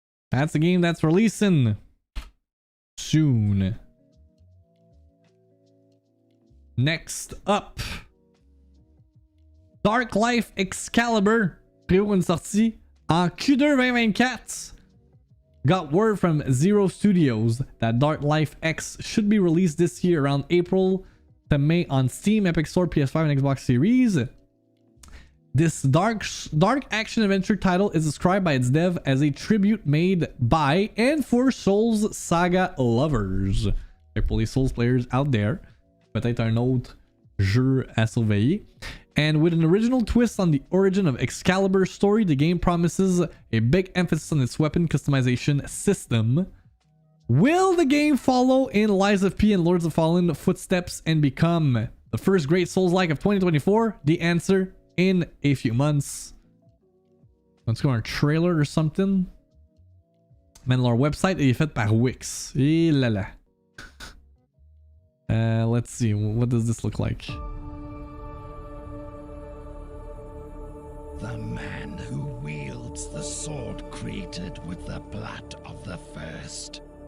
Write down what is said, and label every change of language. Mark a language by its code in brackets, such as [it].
[en] That's a game that's releasing soon. [fr] Next up, Dark Life Excalibur prévoit une sortie en Q2 2024. [en] Got word from Zero Studios that Dark Life X should be released this year around April to May on Steam, Epic Store, PS5, and Xbox Series. This dark action adventure title is described by its dev as a tribute made by and for Souls Saga lovers. [fr] Et pour les Souls players [en] out there, [fr] peut-être un autre jeu à surveiller. [en] And with an original twist on the origin of Excalibur's story, the game promises a big emphasis on its weapon customization system. Will the game follow in Lies of P and Lords of Fallen footsteps and become the first great Souls-like of 2024? The answer in a few months. Let's go on a trailer or something. [fr] Man, leur website est faite par Wix. Et là là. [en] Let's see. What does this look like? The man who wields the sword created with the blood of the first.